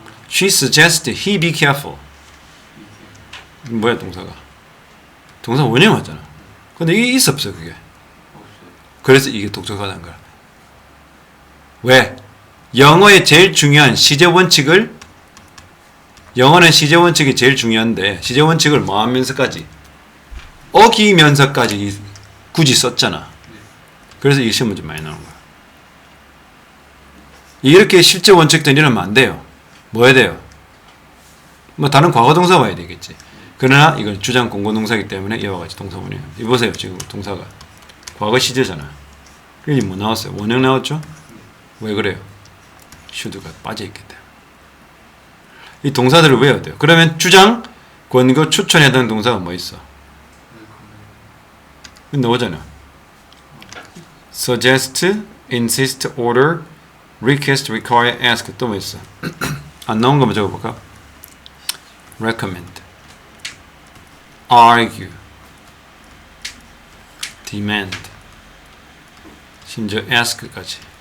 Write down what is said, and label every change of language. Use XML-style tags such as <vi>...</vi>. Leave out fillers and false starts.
<en>She suggested he be careful.</en> <ko>뭐야, 동사가? 동사 원형 맞잖아. 근데 이게 있어, 없어, 그게? 그래서 이게 독특하다는 거야. 왜? 영어의 제일 중요한 시제 원칙을, 영어는 시제 원칙이 제일 중요한데, 시제 원칙을 뭐 하면서까지? 어기면서까지 굳이 썼잖아. 그래서 이 시험 문제 많이 나오는 거야. 이렇게 실제 원칙들 이러면 안 돼요. 뭐 해야 돼요? 뭐 다른 과거 동사 봐야 되겠지. 그러나 이건 주장 공고 동사이기 때문에 이와 같이 동사 원형. 이 보세요, 지금 동사가 과거 시제잖아. 여기 뭐 나왔어요? 원형 나왔죠? 왜 그래요? should가 빠져있기 때문에. 이 동사들을 외워야 돼요. 그러면 주장, 권고, 추천에 해당 동사가 뭐 있어? 나오잖아.</ko> <en>suggest, insist, order, request, require, ask.</en> <ko>또 뭐 있어? 안 나온 거만 적어볼까?</ko> <en>recommend, argue, demand,</en> <ko>심지어</ko> <en>ask까지.</en>